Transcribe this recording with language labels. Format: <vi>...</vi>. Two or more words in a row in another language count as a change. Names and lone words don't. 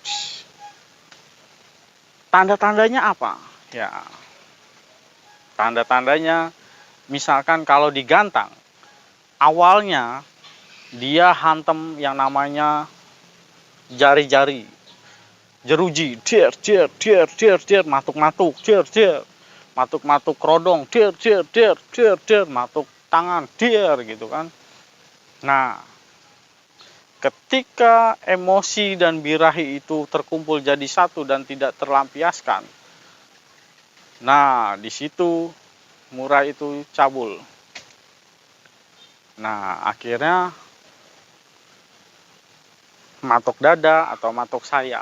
<id>Tanda-tandanya apa? Ya, tanda-tandanya misalkan kalau digantang, awalnya dia hantem yang namanya jari-jari, jeruji, der, der, der, der, der, matuk-matuk, der, der, matuk-matuk kerodong, der, der, der, der, der, matuk tangan, der, gitu kan. Nah, ketika emosi dan birahi itu terkumpul jadi satu dan tidak terlampiaskan, nah di situ murai itu cabul. Nah, akhirnya matok dada atau matok sayap.</id>